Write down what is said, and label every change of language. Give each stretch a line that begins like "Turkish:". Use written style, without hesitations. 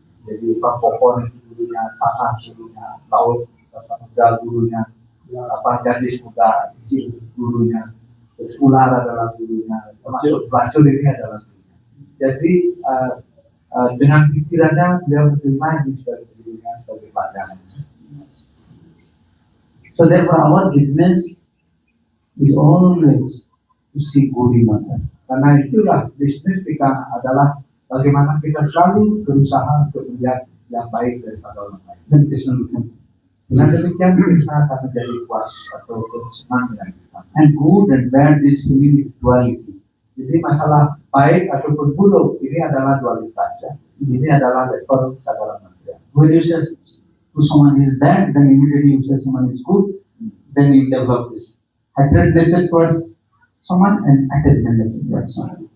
Indonesian: Jadi pohon itu gurunya, tanah gurunya, laut samudra gurunya, gadis muda kecil gurunya, terus ular adalah gurunya, termasuk pelacur ini adalah gurunya. Jadi dengan pikirannya dia menerima ini sebagai gurunya, sebagai pelajaran.
English: So therefore our business is always to see good in others.
Indonesian: Karena itulah bisnis kita adalah bagaimana kita selalu berusaha untuk melihat yang baik daripada orang lain.
English: Then Krishna become.
Indonesian: Dengan demikian Krishna akan menjadi puas atau senang dengan kita.
English: And good and bad, this feeling is duality.
Indonesian: Jadi masalah baik ataupun buruk ini adalah dualitas ya. Ini adalah level kesadaran manusia.
English: When you say to someone is bad, then immediately you say someone is good, then you develop this hatred nature towards someone and attachment nature towards someone.